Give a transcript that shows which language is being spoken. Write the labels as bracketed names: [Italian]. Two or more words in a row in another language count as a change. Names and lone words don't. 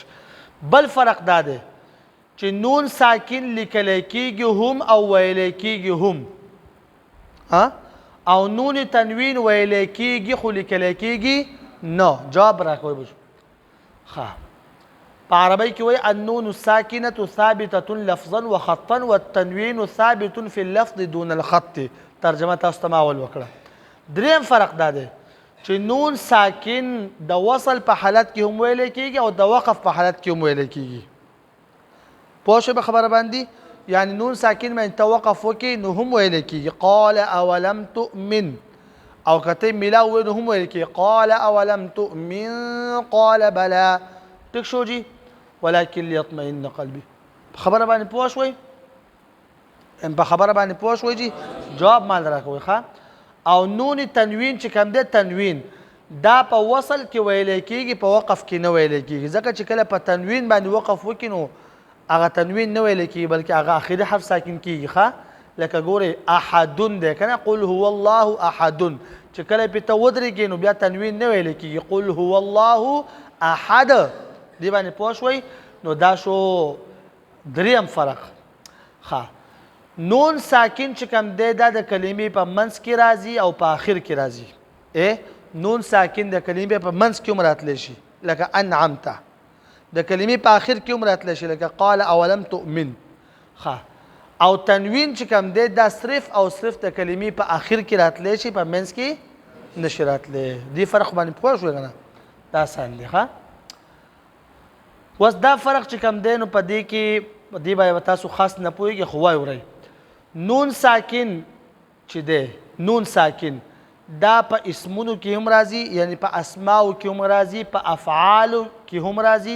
[Pashto] بل فرق دا دی چې نون ساکن لیکلی کېږي هم او ویلی کېږي هم او نون تنوین ویلی کېږي خو لیکلی کېږي نه جواب راکوئ په عربی کې وایي [Arabic] النون الساکنة ثابتة لفظا وخطا والتنوین ثابت في اللفظ دون الخط [Pashto] ترجمه تاسو ته ما اول وکړه. دریم فرق دا دی چې نون ساکن د وصل په حالت کې هم ویلی کېږي او د وقف په حالت کې هم ویلی کېږي پوه شوئ په خبره باندې یعنی نون ساکن باندې ته وقف وکړي نو هم ویلی کېږي [Arabic] قال اولم تؤمن [Pashto] او کته ملا وې نو هم ویل کې [Arabic] قال اولم تؤمن قال بلى [Pashto] ټیک شو جی [Arabic] ولکن لیطمئن قلبي [Pashto] خبره باندې پوه شوي په خبره باندې پوه شوي جی جواب مال راکوي ښه او نون تنوین چې کوم دی تنوین دا په وصل کې ویل کېږي په وقف کې نه ویل کېږي ځکه چې کله په تنوین باندې وقف وکړي نو هغه تنوین نه ویل کېږي بلکې هغه اخري حرف ساکن کېږي ښه لکه ګورئ احدون دی که نه [Arabic] قل هو الله احدون [Pashto] چې کله پې ته ودرېږي نو بیا تنوین نه ویل کېږي [Arabic] قل هو الله احد [Pashto] دې باندې پوه شوئ نو دا شو دریم فرق ښه نون ساکن چې کوم دی دا د کلمې په منځ کې راځي او په آخر کې راځي نون ساکن د کلمې په منځ کې هم راتلی شي لکه انعمته د کلمې په آخر کې هم راتلی شي لکه [Arabic] قال اولم تؤمن [Pashto] ښه او تنوین چې کوم دی دا صرف او صرف د کلمې په آخر کې راتلی شي په منځ کې نشي راتلی دې فرق باندې پوه شوې که نه دا آسان دی ښه اوس دا فرق چې کوم دی نو په دې کې په دې باندې به تاسو خاص نه پوهېږئ خو وایي ورئ نون ساکن چې دی نون ساکن دا په اسمونو کې هم راځي یعنی په اسماو کې هم راځي په افعالو کې هم راځي